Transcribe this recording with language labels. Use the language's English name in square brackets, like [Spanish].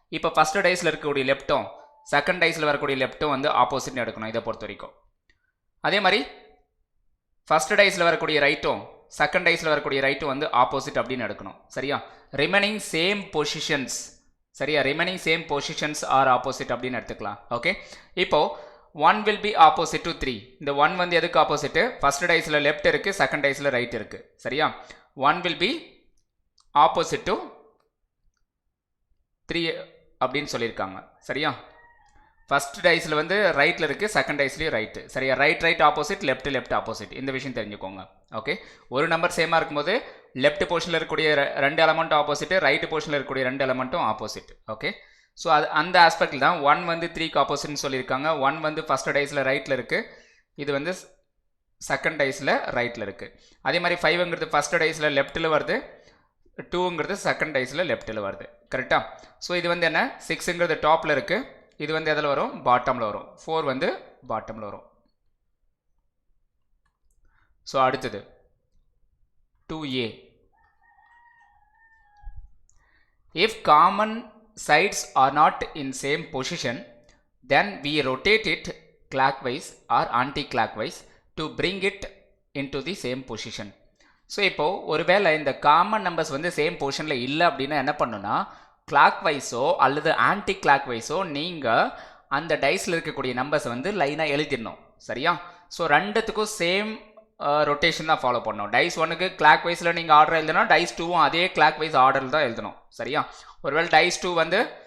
[Tamil] இப்போ ஃபஸ்ட் டைஸில் இருக்கக்கூடிய லெஃப்ட்டும் செகண்ட் டைஸில் வரக்கூடிய லெஃப்ட்டும் வந்து ஆப்போசிட்னு எடுக்கணும் இதை பொறுத்த வரைக்கும். அதே மாதிரி ஃபஸ்ட் டைஸில் வரக்கூடிய ரைட்டும் செகண்ட் டைஸில் வரக்கூடிய ரைட்டும் வந்து ஆப்போசிட் அப்படின்னு எடுக்கணும். சரியா? [English] Remaining same positions. [Tamil] சரியா? [English] remaining same positions are opposite [Tamil] அப்படின்னு எடுத்துக்கலாம். [English] okay, [Tamil] இப்போது [English] 1 will be opposite to 3. [Tamil] இந்த 1 வந்து எதுக்கு ஆப்போசிட்? ஃபர்ஸ்ட் டைஸில் லெஃப்ட் இருக்குது, செகண்ட் டைஸில் ரைட் இருக்குது. சரியா? [English] 1 will be opposite to 3 [Tamil] அப்படின்னு சொல்லியிருக்காங்க. சரியா? ஃபர்ஸ்ட் டைஸில் வந்து ரைட்டில் இருக்குது, செகண்ட் டைஸ்லேயும் ரைட்டு. சரியா? Right opposite, left opposite. இந்த விஷயம் தெரிஞ்சுக்கோங்க. ஓகே, ஒரு நம்பர் சேமாக இருக்கும்போது லெஃப்ட் போர்ஷனில் இருக்கக்கூடிய 2 எலமெண்ட்டும் ஆப்போசிட், ரைட் போர்ஷனில் இருக்கக்கூடிய 2 எலமெண்ட்டும் ஆப்போசிட். ஓகே, ஸோ அது அந்த ஆஸ்பெக்டில் தான் 1 வந்து 3க்கு ஆப்போசிட்னு சொல்லியிருக்காங்க. 1 வந்து ஃபஸ்ட் டைஸில் ரைட்டில் இருக்குது, இது வந்து செகண்ட் டைஸில் ரைட்டில் இருக்குது. அதே மாதிரி 5ங்கிறது ஃபஸ்ட் டைஸில் லெஃப்ட்டில் வருது, 2ங்கிறது செகண்ட் டைஸில் லெஃப்ட்டில் வருது. கரெக்டாக? ஸோ இது வந்து என்ன? 6ங்கிறது டாப்பில் இருக்குது, இது வந்து எதில் வரும்? பாட்டமில் வரும். 4 வந்து பாட்டமில் வரும். ஸோ அடுத்தது 2A. [English] If common sides are not in same position then we rotate it clockwise or anti-clockwise to bring it into the same position. [Tamil] So இப்போது ஒருவேளை இந்த காமன் நம்பர்ஸ் வந்து சேம் பொசிஷனில் இல்லை அப்படின்னா என்ன பண்ணுன்னா கிளாக் வைஸோ அல்லது ஆன்டி கிளாக் வைஸோ நீங்கள் அந்த டைஸில் இருக்கக்கூடிய நம்பர்ஸை வந்து லைனாக எழுதிடணும். சரியா? ஸோ ரெண்டுத்துக்கும் சேம் ரொட்டேஷன் தான் ஃபாலோ பண்ணணும். டைஸ் 1க்கு கிளாக் வைஸில் நீங்கள் ஆர்டர் எழுதணும், டைஸ் 2வும் அதே கிளாக் வைஸ் ஆர்டரில் தான் எழுதணும். சரியா? ஒருவேளை டைஸ் 2 வந்து